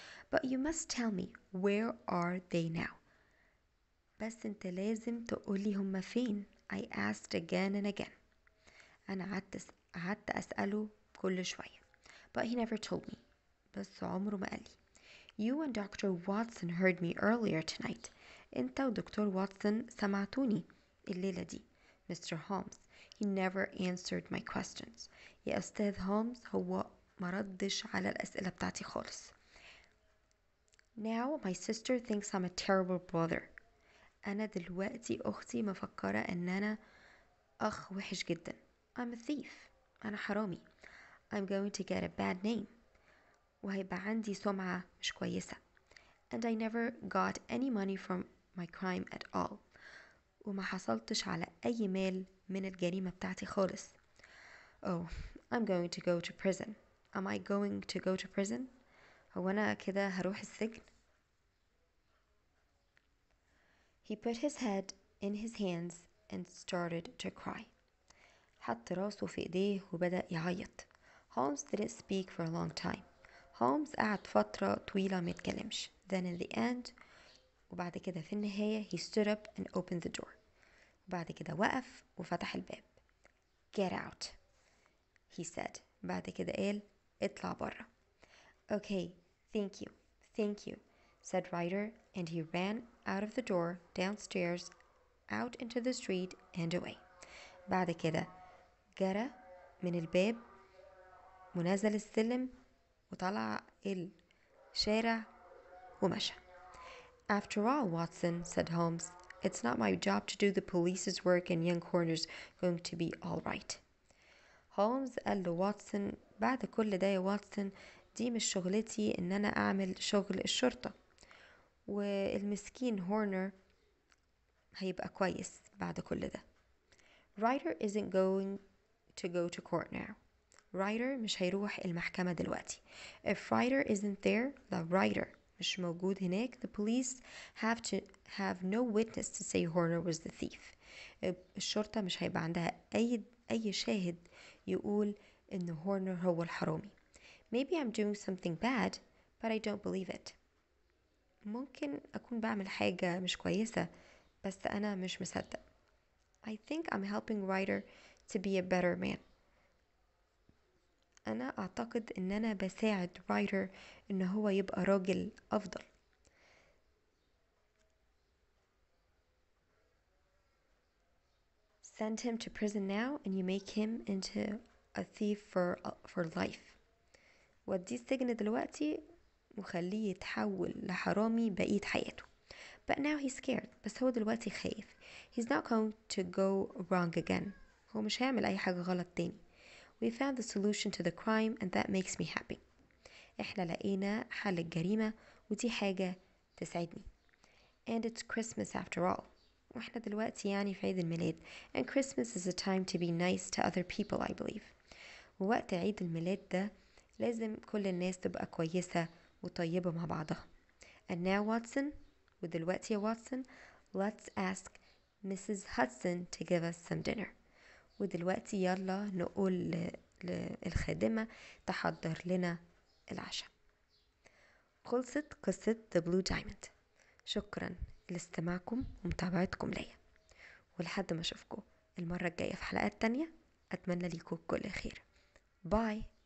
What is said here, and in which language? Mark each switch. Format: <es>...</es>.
<en>But you must tell me where are they now?</en> <ar>بس انت لازم تقولي هما فين.</ar> <en>I asked again and again.</en> <ar>أنا قعدت أسأله كل شوية.</ar> <en>But he never told me.</en> <ar>بس عمره ما قال لي.</ar> <en>You and Dr. Watson heard me earlier tonight.</en> <ar>انت ودكتور واتسون سمعتوني الليلة دي.</ar> <en>Mr. Holmes, he never answered my questions.</en> <ar>يا أستاذ هولمز هو ما ردش على الأسئلة بتاعتي خالص.</ar> <en>Now my sister thinks I'm a terrible brother.</en> <ar>أنا دلوقتي أختي مفكرة إن أنا أخ وحش جدا.</ar> <en>I'm a thief.</en> <ar>أنا حرامي.</ar> <en>I'm going to get a bad name.</en> <ar>وهيبقى عندي سمعة مش كويسة.</ar> <en>And I never got any money from my crime at all.</en> <ar>وما حصلتش على أي مال من الجريمة بتاعتي خالص.</ar> <en>Oh, I'm going to go to prison. Am I going to go to prison?</en> <ar>هو أنا كده هروح السجن؟</ar> <en>He put his head in his hands and started to cry.</en> <ar>حط راسه في ايديه وبدأ يعيط.</ar> <en>Holmes didn't speak for a long time.</en> <ar>هولمز قعد فترة طويلة ما يتكلمش.</ar> <en>Then in the end</en> <ar>وبعد كده في النهاية</ar> <en>he stood up and opened the door.</en> <ar>وبعد كده وقف وفتح الباب.</ar> <en>Get out, he said.</en> <ar>بعد كده قال اطلع برا.</ar> <en>Okay, thank you, thank you, said Ryder, and he ran out of the door, downstairs, out into the street and away.</en> <ar>بعد كده جرى من الباب ونزل السلم وطلع الشارع ومشى.</ar> <en>After all, Watson, said Holmes, it's not my job to do the police's work and young Horner's going to be all right.</en> <ar>هولمز قال له واتسون بعد كل ده يا واتسون دي مش شغلتي ان انا اعمل شغل الشرطة، والمسكين هورنر هيبقى كويس بعد كل ده.</ar> <en>Ryder isn't going to go to court now.</en> <ar>Ryder مش هيروح المحكمة دلوقتي.</ar> <en>If Ryder isn't there, the Ryder</en> <ar>مش موجود هناك,</ar> <en>the police have no witness to say Horner was the thief.</en> <ar>الشرطة مش هيبقى عندها أي شاهد يقول إن هورنر هو الحرامي.</ar> <en>Maybe I'm doing something bad, but I don't believe it.</en> <ar>ممكن أكون بعمل حاجة مش كويسة بس أنا مش مصدق.</ar> <en>I think I'm helping Ryder to be a better man.</en> <ar>أنا أعتقد إن أنا بساعد رايدر إن هو يبقى راجل أفضل.</ar> <en>Send him to prison now and you make him into a thief for life.</en> <ar>وديه السجن دلوقتي وخليه يتحول لحرامي بقية حياته.</ar> <en>But now he's scared.</en> <ar>بس هو دلوقتي خايف.</ar> <en>He's not going to go wrong again.</en> <ar>هو مش هيعمل أي حاجة غلط تاني.</ar> <en>We found the solution to the crime and that makes me happy.</en> <ar>احنا لقينا حل الجريمة ودي حاجة تسعدني.</ar> <en>And it's Christmas after all.</en> <ar>واحنا دلوقتي يعني في عيد الميلاد.</ar> <en>And Christmas is a time to be nice to other people, I believe.</en> <ar>ووقت عيد الميلاد ده لازم كل الناس تبقى كويسة وطيبة مع بعضها.</ar> <en>And now Watson,</en> <ar>ودلوقتي يا واتسون,</ar> <en>let's ask Mrs. Hudson to give us some dinner.</en> <ar>ودلوقتي يلا نقول للخادمة تحضر لنا العشاء. خلصت قصة The Blue Diamond. شكرا لاستماعكم ومتابعتكم ليا، ولحد ما اشوفكم المرة الجاية في حلقات تانية، اتمنى ليكم كل خير. باي.</ar>